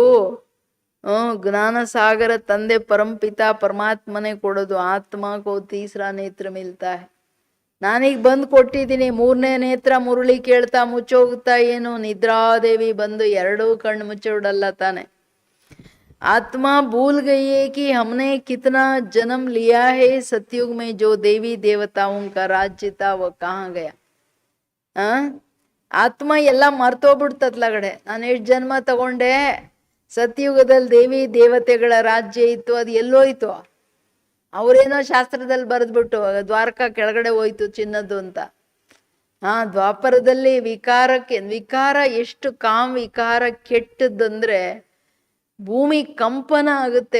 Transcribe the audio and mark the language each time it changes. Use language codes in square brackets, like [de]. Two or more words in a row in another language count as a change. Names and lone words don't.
[kn] ಜ್ಞಾನ ಸಾಗರ ತಂದೆ ಪರಂಪಿತ ಪರಮಾತ್ಮನೇ ಕೊಡೋದು. [hi] आत्मको तीसरा नेत्र मिलता. [kn] ನಾನೀಗ ಬಂದು ಕೊಟ್ಟಿದ್ದೀನಿ 3ನೇ ನೇತ್ರ. ಮುರುಳಿ ಕೇಳ್ತಾ ಮುಚ್ಚೋಗ್ತಾ ಏನು? ನಿದ್ರಾದೇವಿ ಬಂದು 2 ಕಣ್ಣು ಮುಚ್ಚೋಡಲ್ಲ ತಾನೆ. [hi] आत्मा भूल गई है कि हमने कितना जन्म लिया है. सतयुग में जो देवी देवताओं का राज्य था वो कहाँ गया? [kn] ಆತ್ಮ ಎಲ್ಲ ಮರ್ತೋಗ್ಬಿಡ್ತತ್ಲಗಡೆ. ನಾನು ಎಷ್ಟು ಜನ್ಮ ತಗೊಂಡೆ, ಸತ್ಯುಗದಲ್ಲಿ ದೇವಿ ದೇವತೆಗಳ ರಾಜ್ಯ ಇತ್ತು, ಅದು ಎಲ್ಲೋಯ್ತು? ಅವರೇನೋ ಶಾಸ್ತ್ರದಲ್ಲಿ ಬರೆದ್ಬಿಟ್ಟು ದ್ವಾರಕಾ ಕೆಳಗಡೆ ಹೋಯ್ತು ಚಿನ್ನದ್ದು ಅಂತ. ದ್ವಾಪರದಲ್ಲಿ ವಿಕಾರ ಎಷ್ಟು ವಿಕಾರ ಕೆಟ್ಟದ್ದಂದ್ರೆ ಭೂಮಿ ಕಂಪನ ಆಗುತ್ತೆ.